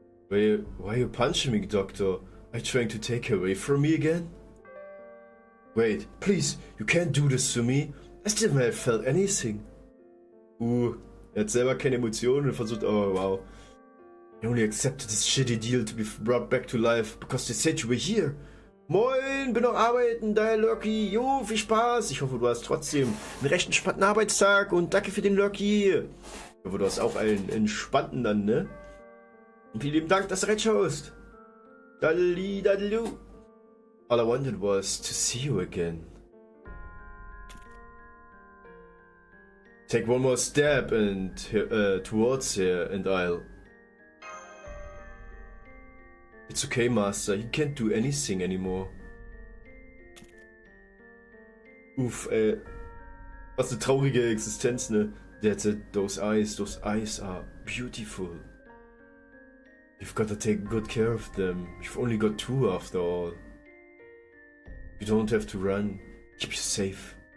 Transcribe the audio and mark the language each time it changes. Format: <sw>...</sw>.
<en>Why are you punching me, Doctor? Are you trying to take her away from me again? Wait, please, you can't do this to me. I still haven't felt anything.</en> <de>Er hat selber keine Emotionen und versucht, oh wow.</de> <en>I only accepted this shitty deal to be brought back to life because they said you were here.</en> <de>Moin, bin noch arbeiten, da Loki. Jo, viel Spaß. Ich hoffe, du hast trotzdem einen recht entspannten Arbeitstag und danke für den Loki. Ich hoffe, du hast auch einen entspannten dann, ne? Und vielen lieben Dank, dass du reinschaust. Dadli, dadlu.</de> <en>All I wanted was to see you again. Take one more step and towards here and I'll... It's okay, Master. He can't do anything anymore. Uff, ey.</en> <de>Was eine traurige Existenz, ne?</de> <en>That's it. Those eyes are beautiful. You've got to take good care of them. You've only got two after all. You don't have to run. Keep you safe.</en>